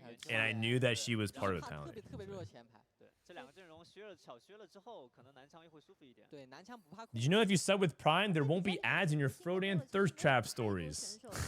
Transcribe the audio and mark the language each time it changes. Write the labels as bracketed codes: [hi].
[en] And I knew that she was part of the talent. [zh] 这两个阵容削了之后，可能南枪会舒服一点。对，南枪不怕。 [en] Did you know if you sub with Prime, there won't be ads in your Frodan thirst trap stories?